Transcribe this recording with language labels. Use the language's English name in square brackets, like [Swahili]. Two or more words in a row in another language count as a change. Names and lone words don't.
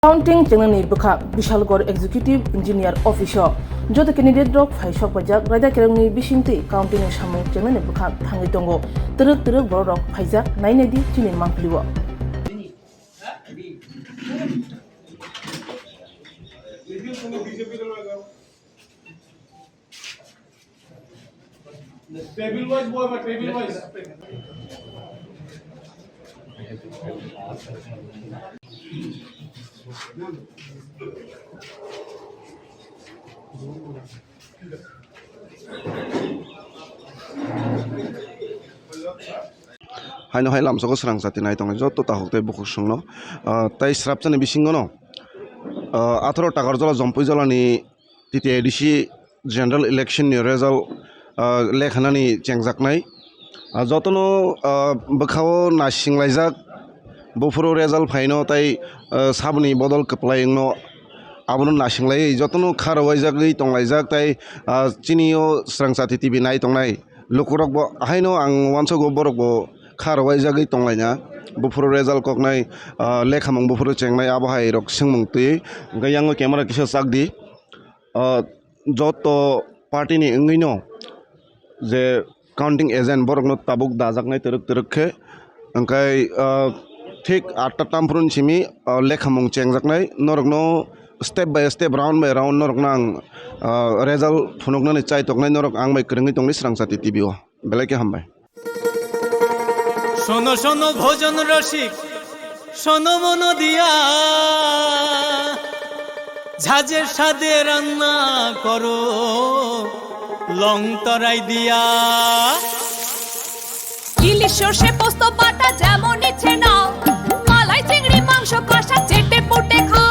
[Kok Borok] Counting Chenani Buka, Bishalgor [English] Executive Engineer Officer, [Kok Borok] Jota [English] candidate drop [Kok Borok] Faisok Pajak, Rada Kerani Bishinti, Counting Shamu Chenani Buka, Tangitongo, Turuk Borok, Paiza, 980, Chinin Mampliwa. [English] Table wise, boy, but table wise. [Kok Borok] Hai no hai lam soko serang sati nai tong joto ta hokte buku sungno tai srap chani bisingo no 18 টাকার জলা জম্পই জলানি তিতি [English] ADC General Election [Kok Borok] ni result লেখানানি চেংজাকনাই যতনো বখাও নাসিংলাইজাক বফুরো রেজাল্ট ফাইনো তাই সাবনি বদল কপ্লাইনো আবনো নাসিংলাই যতনো খারওয়াইজাগৈ তংলাইজাক তাই চিনিও স্রাং সাতি টিভি নাই তংনাই লুকুরক হাইনো আং ওয়ানসগো বরক খারওয়াইজাগৈ তংলাইনা bufuro result koknai lekhamung bufuro chengnai abahai rok singmung tui gayang camera kisa sakdi joto party ni ngino je [English] counting agent [Kok Borok] borokno tabuk dajaknai teruk khe angkai thik 8ta tamprun chimi lekhamung chengjaknai norokno [English] step by step round by round [Kok Borok] norok nang result phunokna ni chai toknai norok ang bai krengi tongni srangsati tv o belake hambai [Bangla] শোনো শোনো ভোজন রসিক শোনো মন দিয়া ঝাঁঝের স্বাদে রান্না করো লং তরাই দিয়া ইলিশ সর্ষে পোস্ত বাটা যেমন ইচ্ছে নাও মালাই চিংড়ি মাংস কষা চেটে পুটে খাও